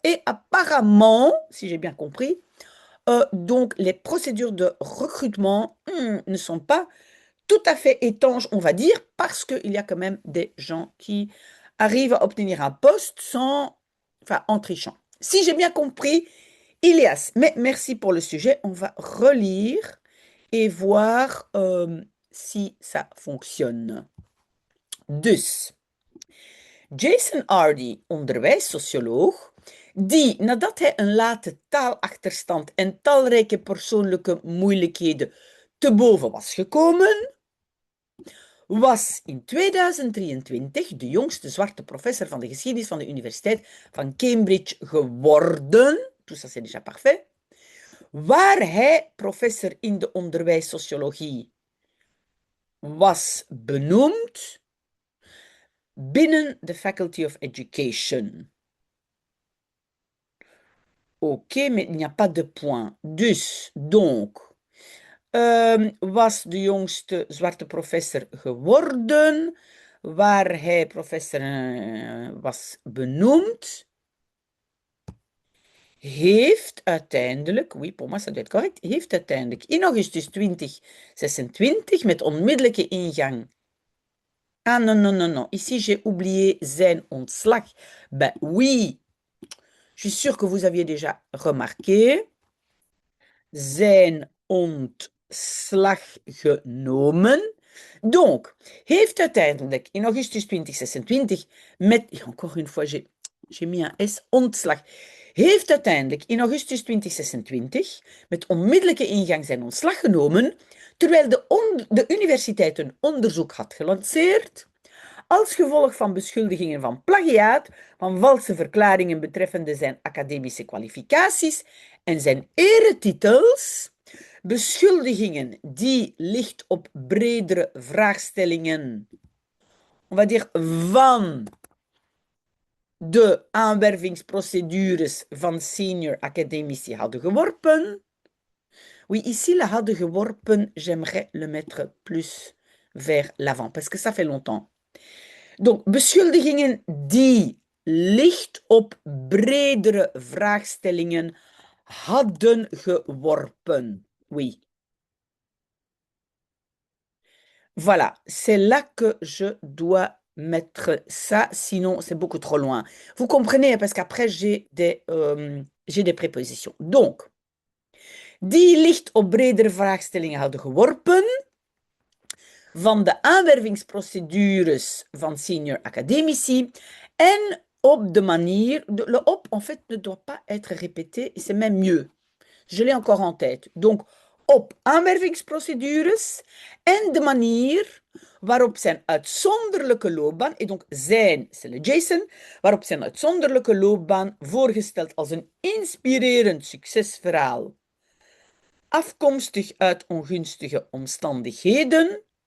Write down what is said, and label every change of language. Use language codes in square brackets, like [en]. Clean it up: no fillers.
[fr] Et apparemment, si j'ai bien compris, donc les procédures de recrutement ne sont pas tout à fait étanches, on va dire, parce qu'il y a quand même des gens qui arrivent à obtenir un poste sans, enfin, en trichant. Si j'ai bien compris, Ilias, mais merci pour le sujet. On va relire et voir si ça fonctionne. [nl] Dus, Jason Hardy, onderwijssocioloog, die nadat hij een late taalachterstand en talrijke persoonlijke moeilijkheden te boven was gekomen, was in 2023 de jongste zwarte professor van de geschiedenis van de Universiteit van Cambridge geworden. [fr] Tout ça, c'est déjà parfait. [nl] Waar hij professor in de onderwijssociologie was benoemd binnen de Faculty of Education. [fr] Ok, mais il n'y a pas de point. [nl] Dus, donc, was de jongste zwarte professor geworden, waar hij professor was benoemd, heeft uiteindelijk, [fr] oui, pour moi ça doit être correct, [nl] heeft uiteindelijk in augustus 2026 met onmiddellijke ingang. [fr] Ah non, non, non, non, ici j'ai oublié [nl] zijn ontslag. [fr] Ben oui, je suis sûre que vous aviez déjà remarqué. [nl] Zijn ontslag genomen. [fr] Donc, [nl] heeft uiteindelijk in augustus 2026 met, [fr] encore une fois, j'ai mis un S, ontslag. [nl] Heeft uiteindelijk in augustus 2026 met onmiddellijke ingang zijn ontslag genomen, terwijl de universiteit een onderzoek had gelanceerd als gevolg van beschuldigingen van plagiaat, van valse verklaringen betreffende zijn academische kwalificaties en zijn eretitels, beschuldigingen die licht op bredere vraagstellingen, [fr] on va dire, [nl] van de aanwervingsprocedures van senior academici hadden geworpen. [fr] Oui, ici, le [nl] hadden geworpen, [fr] j'aimerais le mettre plus vers l'avant, parce que ça fait longtemps. [nl] Donc, beschuldigingen die licht op bredere vraagstellingen hadden geworpen. Oui. [fr] Voilà, c'est là que je dois mettre ça, sinon c'est beaucoup trop loin. Vous comprenez, parce qu'après j'ai des prépositions. [nl] Donc, die licht op bredere vraagstellingen hadden geworpen van de aanwervingsprocedures van senior academici en op de manier, [fr] le op en fait ne doit pas être répété, c'est même mieux. Je l'ai encore en tête. [nl] Donc, op aanwervingsprocedures en de manier waarop zijn uitzonderlijke loopbaan, en donc zijn, [fr] c'est le Jason, [nl] waarop zijn uitzonderlijke loopbaan voorgesteld als een inspirerend succesverhaal, afkomstig uit ongunstige omstandigheden.